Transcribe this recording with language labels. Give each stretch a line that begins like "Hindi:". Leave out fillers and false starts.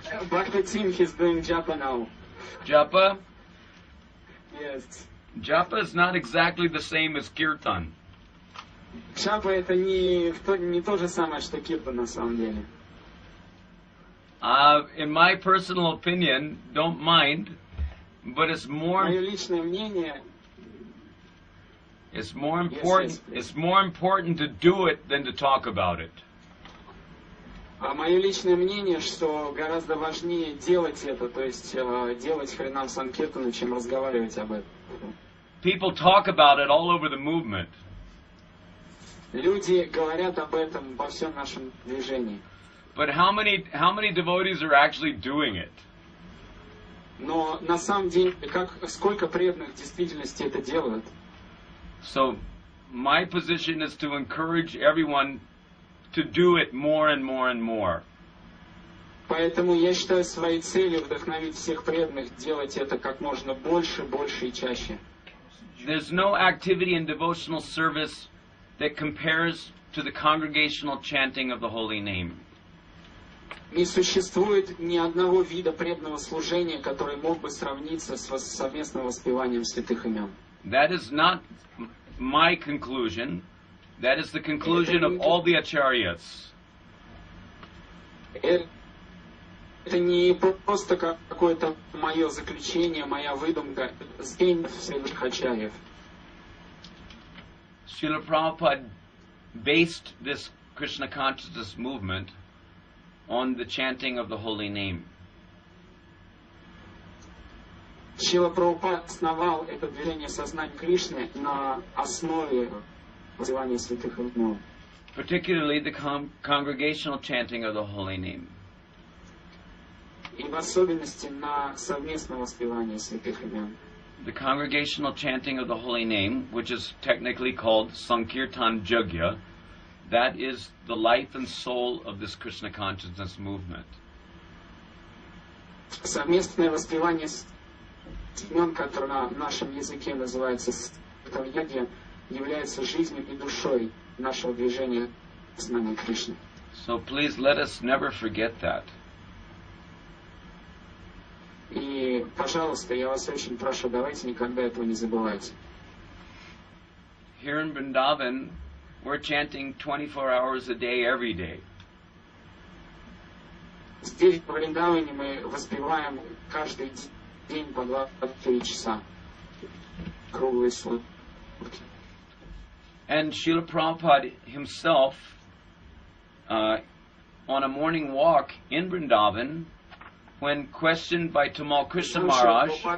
English: Bhakti team, he's doing japa now. Japa? Yes. Japa is not exactly the same as kirtan.
Russian: Джапа это не то же самое, что киртан на самом деле.
English: In my personal opinion, don't mind, but it's more
Russian: Мое личное мнение,
English: important. Yes, please. It's more important to do it than to talk about it.
Russian: мое личное мнение, что гораздо важнее делать это, то есть делать Харинам Санкиртану, чем разговаривать об этом.
English: People talk about it all over the movement,
Russian: Люди говорят об этом во всем нашем движении.
English: but how many devotees are actually doing it?
Russian: Но на самом деле, сколько преданных в действительности это делают?
English: So my position is to encourage everyone to do it more and more and more.
Russian: Поэтому я считаю своей целью вдохновить всех преданных делать это как можно больше, больше и чаще.
English: There's no activity in devotional service that compares to the congregational chanting of the holy name.
Russian: Не существует ни одного вида преданного служения, который мог бы сравниться с совместным воспеванием святых имен.
English: That is not my conclusion. That is the conclusion of all the acharyas.
Russian: Это не просто какое-то мое заключение, моя выдумка, святых ачарьев.
English: Srila Prabhupada based this Krishna consciousness movement on the chanting of the holy name.
Russian: Шрила Прабхупад основал это движение сознания Кришны на основе воспевания святых имен.
English: Particularly the congregational chanting of the holy name.
Russian: И в особенности на совместном воспевании святых имен.
English: The congregational chanting of the holy name, which is technically called Sankirtan Jagya, that is the life and soul of this Krishna consciousness movement.
Russian: Совместное воспевание имен, которое на нашем языке называется Санкиртан, является жизнью и душой нашего движения сознания Кришны.
English: So please let us never forget that.
Russian: И, пожалуйста, я вас очень прошу, давайте никогда этого не забывайте.
English: Here in Vrindavan, we're chanting 24 hours a day, every day.
Russian: Здесь в Вриндаване мы воспеваем каждый день по 24 часа. Круглые сутки.
English: And Srila Prabhupada himself, on a morning walk in Vrindavan, when questioned by Tamal Krishna Maharaj,